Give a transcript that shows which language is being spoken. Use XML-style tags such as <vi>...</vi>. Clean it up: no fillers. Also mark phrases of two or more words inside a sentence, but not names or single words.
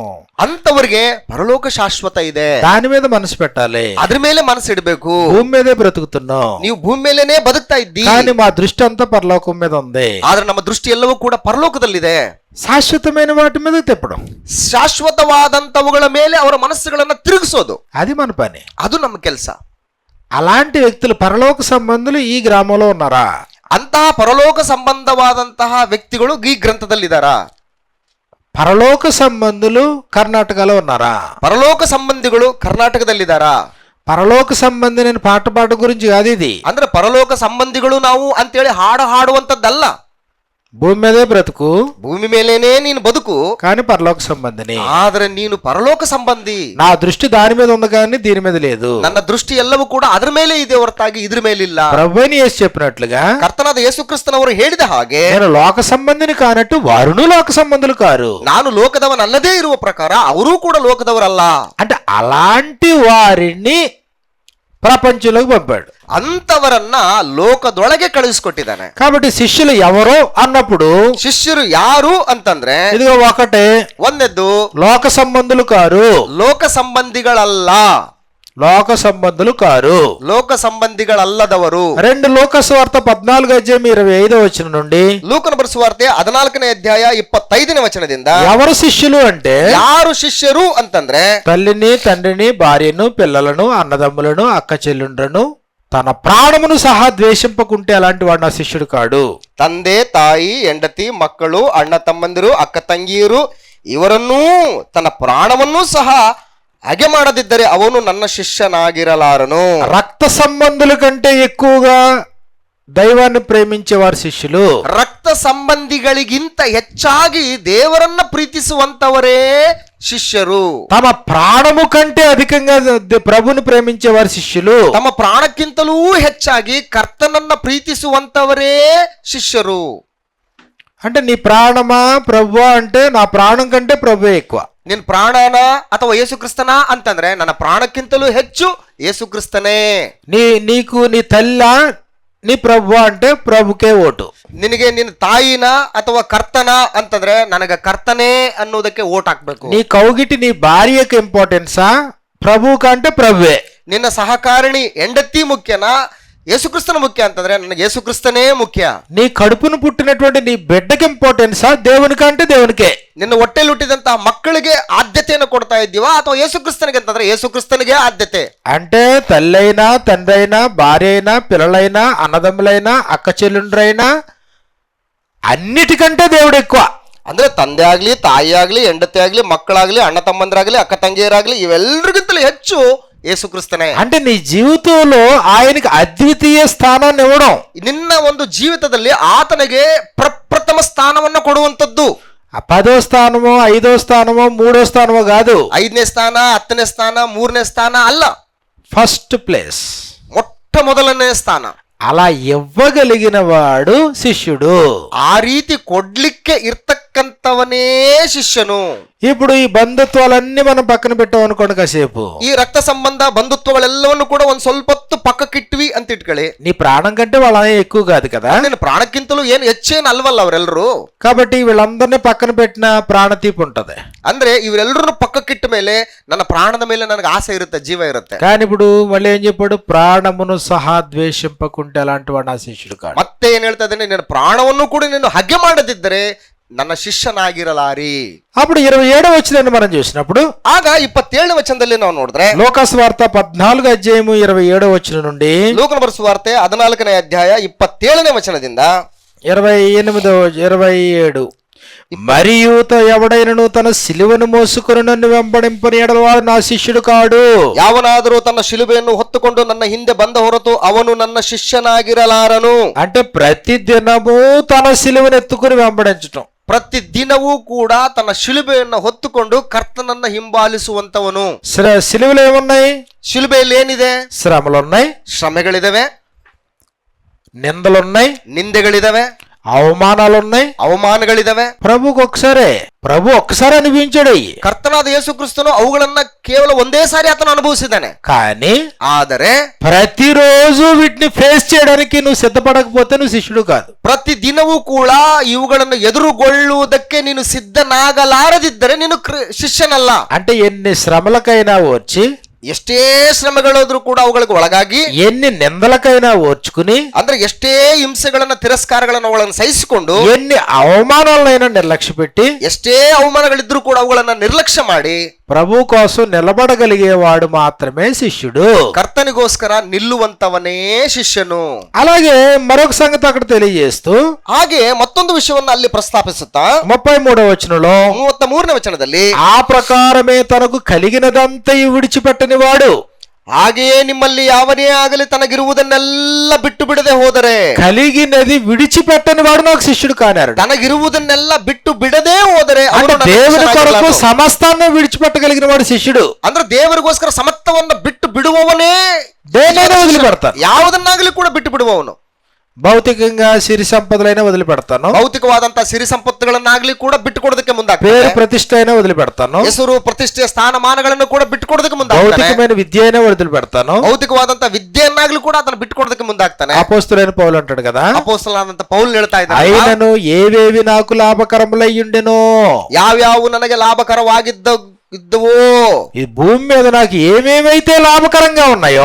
<kn>ಅಂತವರಿಗೆ ಪರಲೋಕ ಶಾಶ್ವತ ಇದೆ,</kn> <te>దాని మీద మనసు పెట్టాలి.</te> <kn>ಅದ್ರ ಮೇಲೆ ಮನಸ್ಸು ಇಡಬೇಕು.</kn> <te>భూమి మీదే బ్రతుకుతున్నాం,</te> <kn>ನೀವು ಭೂಮಿ ಮೇಲೇನೆ ಬದುಕ್ತಾ ಇದ್ದೀರಿ,</kn> <te>కానీ మా దృష్టి అంతా పరలోకం మీద ఉంది.</te> <kn>ಆದ್ರೆ ನಮ್ಮ ದೃಷ್ಟಿ ಎಲ್ಲವೂ ಕೂಡ ಪರಲೋಕದಲ್ಲಿದೆ.</kn> <te>శాశ్వతమైన వాటి మీద తిప్పడం,</te> <kn>ಶಾಶ್ವತವಾದಂತವುಗಳ ಮೇಲೆ ಅವರ ಮನಸ್ಸುಗಳನ್ನ ತಿರುಗಿಸೋದು,</kn> <te>అది మన పని.</te> <kn>ಅದು ನಮ್ಮ ಕೆಲಸ.</kn> <te>అలాంటి వ్యక్తులు పరలోక సంబంధులు ఈ గ్రామంలో ఉన్నారా?</te> <kn>ಅಂತಹ ಪರಲೋಕ ಸಂಬಂಧವಾದಂತಹ ವ್ಯಕ್ತಿಗಳು ಈ ಗ್ರಂಥದಲ್ಲಿದ್ದಾರಾ?</kn> <te>పరలోక సంబంధులు కర్ణాటకలో ఉన్నారా?</te> <kn>ಪರಲೋಕ ಸಂಬಂಧಿಗಳು ಕರ್ನಾಟಕದಲ್ಲಿದ್ದಾರಾ?</kn> <te>పరలోక సంబంధి నేను పాట గురించి కాదు ఇది.</te> <kn>ಅಂದ್ರೆ ಪರಲೋಕ ಸಂಬಂಧಿಗಳು ನಾವು ಅಂತೇಳಿ ಹಾಡುವಂತದ್ದಲ್ಲ.</kn> <te>భూమి మీదే బ్రతుకు,</te> <kn>ಭೂಮಿ ಮೇಲೇನೆ ನೀನು ಬದುಕು,</kn> <te>కానీ పరలోక సంబంధిని.</te> <kn>ಆದ್ರೆ ನೀನು ಪರಲೋಕ ಸಂಬಂಧಿ.</kn> <te>నా దృష్టి దాని మీద ఉంది కానీ దీని మీద లేదు.</te> <kn>ನನ್ನ ದೃಷ್ಟಿ ಎಲ್ಲವೂ ಕೂಡ ಅದ್ರ ಮೇಲೆ ಇದೆ ಹೊರತಾಗಿ ಇದ್ರ ಮೇಲಿಲ್ಲ.</kn> <te>ప్రభువైన యేసు చెప్పినట్లుగా,</te> <kn>ಕರ್ತನಾದ ಯೇಸು ಕ್ರಿಸ್ತನವರು ಹೇಳಿದ ಹಾಗೆ,</kn> <te>నేను లోక సంబంధిని కానట్టు వారును లోక సంబంధులు కారు.</te> <kn>ನಾನು ಲೋಕದವನಲ್ಲದೇ ಇರುವ ಪ್ರಕಾರ ಅವರೂ ಕೂಡ ಲೋಕದವರಲ್ಲ.</kn> <te>అంటే అలాంటి వారిని ప్రపంచంలోకి పంపాడు,</te> <kn>ಅಂತವರನ್ನ ಲೋಕದೊಳಗೆ ಕಳುಹಿಸಿಕೊಟ್ಟಿದ್ದಾನೆ.</kn> <te>కాబట్టి శిష్యులు ఎవరో అన్నప్పుడు</te> <kn>ಶಿಷ್ಯರು ಯಾರು ಅಂತಂದ್ರೆ,</kn> <te>ఇదిగో ఒకటే,</te> <kn>ಒಂದೆದ್ದು</kn> <te>లోక సంబంధులు కారు,</te> <kn>ಲೋಕ ಸಂಬಂಧಿಗಳಲ್ಲ,</kn> <te>లోక సంబంధులు కారు,</te> <kn>ಲೋಕ ಸಂಬಂಧಿಗಳಲ್ಲದವರು.</kn> <te>2 లోకసువార్త 14:25 నుండి</te> <kn>ಲೂಕನ ಬರೆಸುವಾರ್ತೆ 14ನೇ ಅಧ್ಯಾಯ 25ನೇ ವಚನದಿಂದ,</kn> <te>ఎవరు శిష్యులు అంటే,</te> <kn>ಯಾರು ಶಿಷ್ಯರು ಅಂತಂದ್ರೆ,</kn> <te>తల్లిని, తండ్రిని, భార్యను, పిల్లలను, అన్నదమ్ములను, అక్క చెల్లుండ్రను, తన ప్రాణమును సహా ద్వేషింపకుంటే అలాంటి వాడు నా శిష్యుడు కాడు.</te> <kn>ತಂದೆ ತಾಯಿ, ಹೆಂಡತಿ, ಮಕ್ಕಳು, ಅಣ್ಣ ತಮ್ಮಂದಿರು, ಅಕ್ಕ ತಂಗಿಯರು ಇವರನ್ನೂ ತನ್ನ ಪ್ರಾಣವನ್ನೂ ಸಹ ಹಾಗೆ ಮಾಡದಿದ್ದರೆ ಅವನು ನನ್ನ ಶಿಷ್ಯನಾಗಿರಲಾರನು.</kn> <te>రక్త సంబంధుల కంటే ఎక్కువగా దైవాన్ని ప్రేమించేవారు శిష్యులు.</te> <kn>ರಕ್ತ ಸಂಬಂಧಿಗಳಿಗಿಂತ ಹೆಚ್ಚಾಗಿ ದೇವರನ್ನ ಪ್ರೀತಿಸುವಂತವರೇ ಶಿಷ್ಯರು.</kn> <te>తమ ప్రాణము కంటే అధికంగా ప్రభుని ప్రేమించేవారు శిష్యులు.</te> <kn>ತಮ್ಮ ಪ್ರಾಣಕ್ಕಿಂತಲೂ ಹೆಚ್ಚಾಗಿ ಕರ್ತನನ್ನ ಪ್ರೀತಿಸುವಂತವರೇ ಶಿಷ್ಯರು.</kn> <te>అంటే నీ ప్రాణమా ప్రభు అంటే, నా ప్రాణం కంటే ప్రభువే ఎక్కువ.</te> <kn>ನಿನ್ ಪ್ರಾಣನ ಅಥವಾ ಯೇಸು ಕ್ರಿಸ್ತನ ಅಂತಂದ್ರೆ ನನ್ನ ಪ್ರಾಣಕ್ಕಿಂತಲೂ ಹೆಚ್ಚು ಯೇಸು ಕ್ರಿಸ್ತನೇ.</kn> <te>నీకు నీ తల్ల, నీ ప్రభు అంటే ప్రభుకే ఓటు.</te> <kn>ನಿನಗೆ ನಿನ್ನ ತಾಯಿನ ಅಥವಾ ಕರ್ತನ ಅಂತಂದ್ರೆ ನನಗ ಕರ್ತನೇ ಅನ್ನೋದಕ್ಕೆ ಓಟ್ ಹಾಕ್ಬೇಕು.</kn> <te>నీ కౌగిటి నీ భార్యకి ఇంపార్టెన్సా, ప్రభు కంటే ప్రభువే.</te> <kn>ನಿನ್ನ ಸಹಕಾರಿಣಿ ಹೆಂಡತಿ ಮುಖ್ಯನಾ, ಯೇಸುಕ್ರಿಸ್ತನ ಮುಖ್ಯ ಅಂತಂದ್ರೆ ನನಗೆ ಯೇಸುಕ್ರಿಸ್ತನೇ ಮುಖ್ಯ.</kn> <te>నీ కడుపును పుట్టినటువంటి నీ బిడ్డకి ఇంపార్టెన్సా, దేవునికి అంటే దేవునికే.</te> <kn>ನಿನ್ನ ಹೊಟ್ಟೆಲಿ ಹುಟ್ಟಿದಂತಹ ಮಕ್ಕಳಿಗೆ ಆದ್ಯತೆಯನ್ನು ಕೊಡ್ತಾ ಇದ್ದೀವಾ ಅಥವಾ ಯೇಸುಕ್ರಿಸ್ತನಿಗೆ ಅಂತಂದ್ರೆ ಯೇಸುಕ್ರಿಸ್ತನಿಗೆ ಆದ್ಯತೆ.</kn> <te>అంటే తల్లైనా, తండ్రి అయినా, భార్య అయినా, పిల్లలైనా, అన్నదమ్ములైనా, అక్క చెల్లుండ్రైనా అన్నిటికంటే దేవుడు ఎక్కువ.</te> <kn>ಅಂದ್ರೆ ತಂದೆ ಆಗ್ಲಿ, ತಾಯಿ ಆಗ್ಲಿ, ಹೆಂಡತಿ ಆಗ್ಲಿ, ಮಕ್ಕಳಾಗ್ಲಿ, ಅಣ್ಣ ತಮ್ಮಂದ್ರಾಗ್ಲಿ, ಅಕ್ಕ ತಂಗಿಯರಾಗ್ಲಿ ಇವೆಲ್ಲರಿಗಿಂತಲೂ ಹೆಚ್ಚು యేసుక్ರಿಸ್ತನೇ.</kn> <te>అంటే నీ జీవితంలో ఆయనకి అద్వితీయ స్థానాన్ని ఇవ్వడం,</te> <kn>ನಿನ್ನ ಒಂದು ಜೀವಿತದಲ್ಲಿ ಆತನಿಗೆ ಪ್ರಪ್ರಥಮ ಸ್ಥಾನವನ್ನು ಕೊಡುವಂತದ್ದು.</kn> <te>10వ స్థానమో 5వ స్థానమో 3వ స్థానమో కాదు,</te> <kn>5ನೇ ಸ್ಥಾನ, 10ನೇ ಸ್ಥಾನ, 3ನೇ ಸ್ಥಾನ ಅಲ್ಲ,</kn> <en>first place,</en> <kn>ಮೊಟ್ಟ ಮೊದಲನೇ ಸ್ಥಾನ.</kn> <te>అలా ఇవ్వగలిగిన వాడు శిష్యుడు.</te> <kn>ಆ ರೀತಿ ಕೊಡ್ಲಿಕ್ಕೆ ಇರ್ತಕ್ಕಂಥವನೇ ಶಿಷ್ಯನು.</kn> <te>ఇప్పుడు ఈ బంధుత్వాలన్నీ మనం పక్కన పెట్టాం అనుకోండి, కాసేపు</te> <kn>ಈ ರಕ್ತ ಸಂಬಂಧ ಬಂಧುತ್ವಗಳೆಲ್ಲವನ್ನು ಕೂಡ ಒಂದ್ ಸ್ವಲ್ಪ ಹೊತ್ತು ಪಕ್ಕಕ್ಕಿಟ್ವಿ ಅಂತ ಇಟ್ಕೊಳ್ಳಿ.</kn> <te>నీ ప్రాణం కంటే వాళ్ళ ఎక్కువ కాదు కదా,</te> <kn>ನಿನ್ನ ಪ್ರಾಣಕ್ಕಿಂತಲೂ ಏನು ಹೆಚ್ಚೇನು ಅಲ್ವಲ್ಲ ಅವರೆಲ್ಲರೂ.</kn> <te>కాబట్టి వీళ్ళందరినీ పక్కన పెట్టిన ప్రాణతీపు ఉంటది.</te> <kn>ಅಂದ್ರೆ ಇವರೆಲ್ಲರೂ ಪಕ್ಕಕ್ಕಿಟ್ಟ ಮೇಲೆ ನನ್ನ ಪ್ರಾಣದ ಮೇಲೆ ನನಗೆ ಆಸೆ ಇರುತ್ತೆ, ಜೀವ ಇರುತ್ತೆ.</kn> <te>కానీ ఇప్పుడు మళ్ళీ ఏం చెప్పాడు, ప్రాణమును సహా ద్వేషింపకుంటే అలాంటి వాడు నా శిష్యుడు కాదు.</te> <kn>ಮತ್ತೆ ಏನ್ ಹೇಳ್ತಾ ಇದ್ದೇನೆ, ನಿನ್ನ ಪ್ರಾಣವನ್ನು ಕೂಡ ನೀನು ಹಗೆ ಮಾಡದಿದ್ದರೆ ನನ್ನ ಶಿಷ್ಯನಾಗಿರಲಾರಿ.</kn> <te>అప్పుడు 27వ వచనాన్ని మనం చూసినప్పుడు,</te> <kn>ಆಗ 27ನೇ ವಚನದಲ್ಲಿ ನಾವು ನೋಡಿದ್ರೆ,</kn> <te>లోకాసు వార్త 14వ అధ్యాయము 27వ వచనం నుండి</te> <kn>ಲೋಕನ ಬರೆಸುವ ವಾರ್ತೆ 14ನೇ ಅಧ್ಯಾಯ 27ನೇ ವಚನದಿಂದ</kn> <te>27 మరియు ఎవడైనను తన సిలువను మోసుకొని నన్ను వెంబడింపని ఎడల వాడు నా శిష్యుడు కాడు.</te> <kn>ಯಾವನಾದರೂ ತನ್ನ ಶಿಲುಬೆಯನ್ನು ಹೊತ್ತುಕೊಂಡು ನನ್ನ ಹಿಂದೆ ಬಂದ ಹೊರತು ಅವನು ನನ್ನ ಶಿಷ್ಯನಾಗಿರಲಾರನು.</kn> <te>అంటే ప్రతి దినము తన సిలువను ఎత్తుకుని వెంబడించటం,</te> <kn>ಪ್ರತಿ ದಿನವೂ ಕೂಡ ತನ್ನ ಶಿಲುಬೆಯನ್ನು ಹೊತ್ತುಕೊಂಡು ಕರ್ತನನ್ನ ಹಿಂಬಾಲಿಸುವಂತವನು.</kn> <te>సిలువలు ఏమున్నాయి?</te> <kn>ಶಿಲುಬೆಯಲ್ಲಿ ಏನಿದೆ?</kn> <te>శ్రమలున్నాయి,</te> <kn>ಶ್ರಮೆಗಳಿದಾವೆ,</kn> <te>నిందలున్నాయి,</te> <kn>ನಿಂದೆಗಳಿದಾವೆ,</kn> <te>అవమానాలున్నాయి,</te> <kn>ಅವಮಾನಗಳಿದಾವೆ.</kn> <te>ప్రభు ఒక్కసారి అనిపించాడు.</te> <kn>ಕರ್ತನಾದ ಯೇಸು ಕ್ರಿಸ್ತನು ಅವುಗಳನ್ನ ಕೇವಲ ಒಂದೇ ಸಾರಿ ಆತನು ಅನುಭವಿಸಿದ್ದಾನೆ.</kn> <te>కానీ</te> <kn>ಆದರೆ</kn> <te>ప్రతిరోజు వీటిని ఫేస్ చేయడానికి నువ్వు సిద్ధపడకపోతే నువ్వు శిష్యుడు కాదు.</te> <kn>ಪ್ರತಿ ದಿನವೂ ಕೂಡ ಇವುಗಳನ್ನು ಎದುರುಗೊಳ್ಳುವುದಕ್ಕೆ ನೀನು ಸಿದ್ಧನಾಗಲಾರದಿದ್ದರೆ ನೀನು ಶಿಷ್ಯನಲ್ಲ.</kn> <te>అంటే ఎన్ని శ్రమలకైనా వచ్చి,</te> <kn>ಎಷ್ಟೇ ಶ್ರಮೆಗಳಾದ್ರೂ ಕೂಡ ಅವುಗಳಿಗೆ ಒಳಗಾಗಿ,</kn> <te>ఎన్ని నిందలకైనా ఓర్చుకుని,</te> <kn>ಅಂದ್ರೆ ಎಷ್ಟೇ ಹಿಂಸೆಗಳನ್ನ ತಿರಸ್ಕಾರಗಳನ್ನ ಅವುಗಳನ್ನು ಸಹಿಸಿಕೊಂಡು,</kn> <te>ఎన్ని అవమానాలైనా నిర్లక్ష్య పెట్టి,</te> <kn>ಎಷ್ಟೇ ಅವಮಾನಗಳಿದ್ರೂ ಕೂಡ ಅವುಗಳನ್ನ ನಿರ್ಲಕ್ಷ್ಯ ಮಾಡಿ</kn> <te>ప్రభు కోసం నిలబడగలిగేవాడు మాత్రమే శిష్యుడు.</te> <kn>ಕರ್ತನಿಗೋಸ್ಕರ ನಿಲ್ಲುವಂತವನೇ ಶಿಷ್ಯನು.</kn> <te>అలాగే మరొక సంగతి అక్కడ తెలియజేస్తూ,</te> <kn>ಹಾಗೆ ಮತ್ತೊಂದು ವಿಷಯವನ್ನ ಅಲ್ಲಿ ಪ್ರಸ್ತಾಪಿಸುತ್ತಾ</kn> <te>33వ వచనంలో,</te> <kn>33ನೇ ವಚನದಲ್ಲಿ,</kn> <te>ఆ ప్రకారమే తనకు కలిగినదంతా విడిచిపెట్టని వాడు,</te> <kn>ಹಾಗೆಯೇ ನಿಮ್ಮಲ್ಲಿ ಯಾವನೇ ಆಗಲಿ ತನಗಿರುವುದನ್ನೆಲ್ಲ ಬಿಟ್ಟು ಬಿಡದೆ ಹೋದರೆ,</kn> <te>కలిగినది విడిచిపెట్టని వాడు నాకు శిష్యుడు కానారు.</te> <kn>ತನಗಿರುವುದನ್ನೆಲ್ಲ ಬಿಟ್ಟು ಬಿಡದೆ ಹೋದರೆ</kn> <te>అంటే దేవుని కొరకు సమస్తాన్ని విడిచిపెట్టగలిగిన వాడు శిష్యుడు.</te> <kn>ಅಂದ್ರೆ ದೇವರಿಗೋಸ್ಕರ ಸಮಸ್ತವನ್ನ ಬಿಟ್ಟು ಬಿಡುವವನೇ</kn> <te>దేన్నైనా వదిలిపెడతాను,</te> <kn>ಯಾವುದನ್ನಾಗಲಿ ಕೂಡ ಬಿಟ್ಟು ಬಿಡುವವನು.</kn> <te>భౌతికంగా సిరి సంపదలైనా వదిలిపెడతాను,</te> <kn>ಭೌತಿಕವಾದಂತಹ ಸಿರಿ ಸಂಪತ್ತುಗಳನ್ನಾಗ್ಲಿ ಕೂಡ ಬಿಟ್ಟುಕೊಡೋದಕ್ಕೆ ಮುಂದಾಗ್ತಾನೆ,</kn> <te>పేరు ప్రతిష్ట అయినా వదిలిపెడతాను,</te> <kn>ಹೆಸರು ಪ್ರತಿಷ್ಠೆ ಸ್ಥಾನಮಾನಗಳನ್ನು ಕೂಡ ಬಿಟ್ಟುಕೊಡೋದಕ್ಕೆ ಮುಂದಾಗ್ತಾನೆ,</kn> <te>భౌతికమైన విద్య అయినా వదిలిపెడతాను,</te> <kn>ಭೌತಿಕವಾದಂತಹ ವಿದ್ಯೆಯನ್ನಾಗ್ಲಿ ಕೂಡ ಅದನ್ನು ಬಿಟ್ಟುಕೊಡೋದಕ್ಕೆ ಮುಂದಾಗ್ತಾನೆ.</kn> <te>అపోస్తలుడైన పౌలు అంటాడు కదా,</te> <kn>ಅಪೊಸ್ತಲನಾದಂತ ಪೌಲ್ ಹೇಳ್ತಾ ಇದ್ದಾನೆ,</kn> <te>అయినను ఏవేవి నాకు లాభకరములయ్యుండెనో,</te> <kn>ಯಾವ್ಯಾವು ನನಗೆ ಲಾಭಕರವಾಗಿದ್ದವೋ,</kn> <te>ఈ భూమి మీద నాకు ఏమేమైతే లాభకరంగా ఉన్నాయో</te>